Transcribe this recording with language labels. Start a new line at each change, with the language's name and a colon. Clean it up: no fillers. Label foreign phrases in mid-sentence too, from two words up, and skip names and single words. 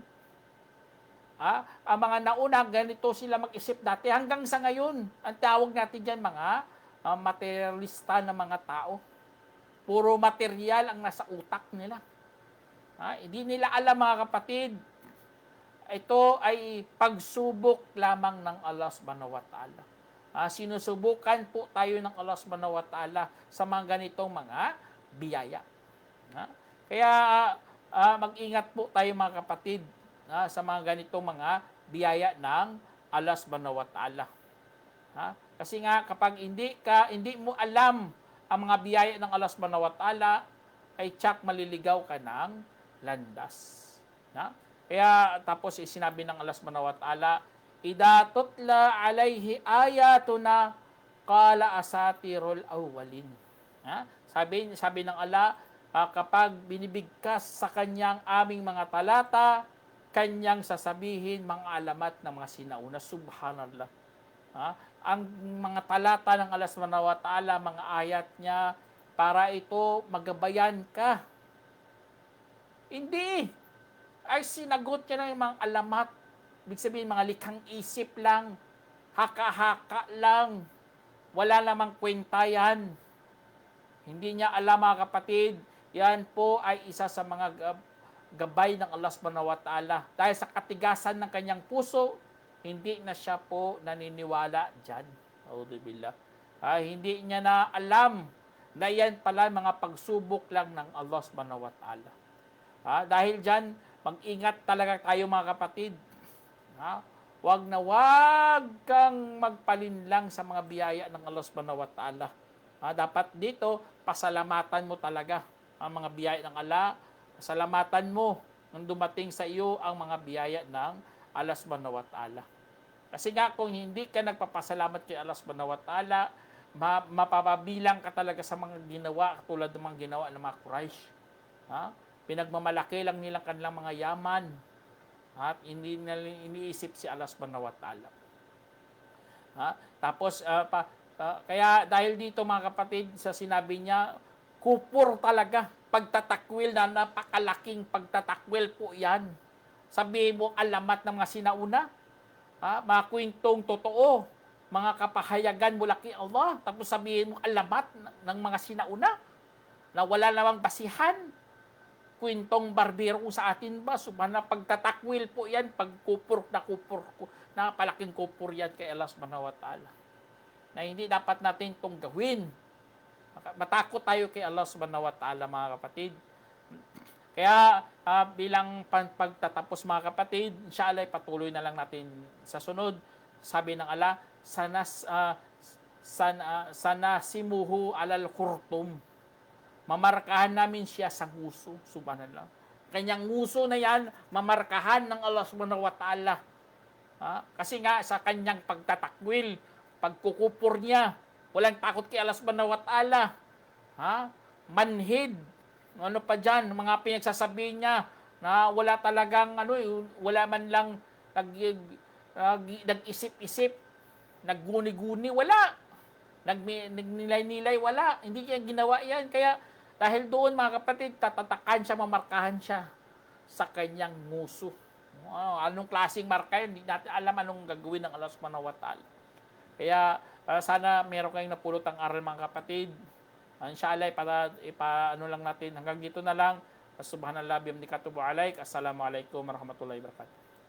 Filipino: Ang mga nauna, ganito sila mag-isip dati. Hanggang sa ngayon, ang tawag natin dyan mga materialista na mga tao. Puro material ang nasa utak nila. Hindi nila alam mga kapatid, ito ay pagsubok lamang ng
Arabic: الله سبحانه وتعالى.
Filipino: Sinusubukan po tayo ng
Arabic: الله سبحانه وتعالى
Filipino: sa mga ganitong mga biyaya. Kaya mag-ingat po tayo mga kapatid sa mga ganitong mga biyaya ng
Arabic: الله سبحانه وتعالى.
Filipino: Kasi nga kapag hindi mo alam ang mga biyaya ng
Arabic: الله سبحانه وتعالى,
Filipino: ay tsak maliligaw ka ng landas. Kaya tapos sinabi ng
Arabic: الله سبحانه وتعالى, "إذا تتلى عليه آياتنا قال أساطير الأولين."
Filipino: Sabi ng Allah, kapag binibigkas sa kanyang aming mga talata, kanyang sasabihin mga alamat ng mga sinauna. Subhanallah. Ang mga talata ng
Arabic: الله سبحانه وتعالى,
Filipino: mga ayat niya, para ito magabayan ka. Hindi. Ay sinagot niya ng mga alamat. Ibig sabihin, mga likhang isip lang, haka-haka lang, wala namang kwenta yan. Hindi niya alam mga kapatid, yan po ay isa sa mga gabay ng
Arabic: الله سبحانه وتعالى.
Filipino: Dahil sa katigasan ng kanyang puso, hindi na siya po naniniwala dyan. Auzubillah. Hindi niya na alam na yan pala mga pagsubok lang ng
Arabic: الله سبحانه وتعالى.
Filipino: Dahil dyan, mag-ingat talaga tayo mga kapatid. Wag kang magpalinlang sa mga biyaya ng
Arabic: الله سبحانه وتعالى.
Filipino: Dapat dito, pasalamatan mo talaga ang mga biyaya ng Allah. Pasalamatan mo nang dumating sa iyo ang mga biyaya ng
Arabic: الله سبحانه وتعالى.
Filipino: Kasi nga kung hindi ka nagpapasalamat kay
Arabic: الله سبحانه وتعالى,
Filipino: mapapabilang ka talaga sa mga ginawa, tulad ng mga ginawa ng mga Quraysh. Pinagmamalaki lang nilang kanilang mga yaman at hindi nila iniisip si
Arabic: الله سبحانه وتعالى.
Filipino: Tapos, kaya dahil dito mga kapatid, sa sinabi niya, kupur talaga, pagtatakwil na napakalaking pagtatakwil po yan. Sabihin mo alamat ng mga sinauna, mga kwentong totoo, mga kapahayagan mula kay Allah, tapos sabihin mo alamat ng mga sinauna, na wala namang basihan. Kwentong barbero sa atin ba? Subhana, pagtatakwil po yan, pagkupur, napalaking kupur yan kay
Arabic: الله سبحانه وتعالى.
Filipino: Na hindi dapat natin itong gawin. Matakot tayo kay
Arabic: الله سبحانه وتعالى
Filipino: mga kapatid. Kaya bilang pagtatapos mga kapatid, inshallah patuloy na lang natin sa sunod. Sabi ng Allah,
Arabic: سنسمه على الخرطوم.
Filipino: Mamarkahan namin siya sa nguso, subhanallah. Kanyang nguso na yan, mamarkahan ng
Arabic: الله سبحانه وتعالى.
Filipino: Kasi nga sa kanyang pagtatakwil, pagkukupur niya, walang takot kay
Arabic: الله سبحانه وتعالى.
Filipino: Manhid, ano pa dyan, mga pinagsasabihin niya, na wala talagang, wala man lang nag-isip-isip, nagguni-guni, wala. Nagnilay-nilay, wala. Hindi niya ginawa yan. Kaya, dahil doon mga kapatid, tatatakan siya, mamarkahan siya sa kanyang nguso. Anong klaseng marka yan? Hindi natin alam anong gagawin ng
Arabic: الله سبحانه وتعالى.
Filipino: Kaya sana meron kayong napulot ang aral mga kapatid. Inshallah, ipaano lang natin. Hanggang dito na lang.
Arabic: سبحان الله، بحمدك توب عليك. السلام عليكم ورحمة الله وبركاته.